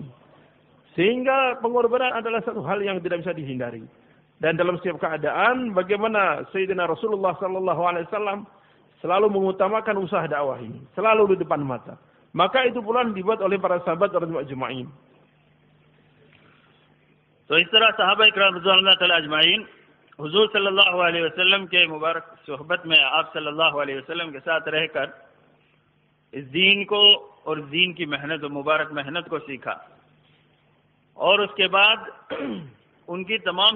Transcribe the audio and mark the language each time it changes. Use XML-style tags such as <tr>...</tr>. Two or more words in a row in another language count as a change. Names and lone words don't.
<id>Sehingga pengorbanan adalah satu hal yang tidak bisa dihindari. Dan dalam setiap keadaan, bagaimana Sayyidina Rasulullah SAW selalu mengutamakan usaha dakwah ini, selalu di depan mata. Maka itu pula dibuat oleh para sahabat</id> <ar>رضي الله أجمعين.</ar> <ur>تو اس طرح صحابہ اکرام</ur> <ar>رضوان اللہ تعالی اجمعین</ar> <ur>حضور</ur> <ar>صلی اللہ علیہ وسلم</ar> <ur>کے مبارک صحبت میں آپ</ur> <ar>صلی اللہ علیہ وسلم</ar> <ur>کے ساتھ رہ کر اس دین کو اور دین کی محنت و مبارک محنت کو سیکھا، اور اس کے بعد ان کی تمام</ur>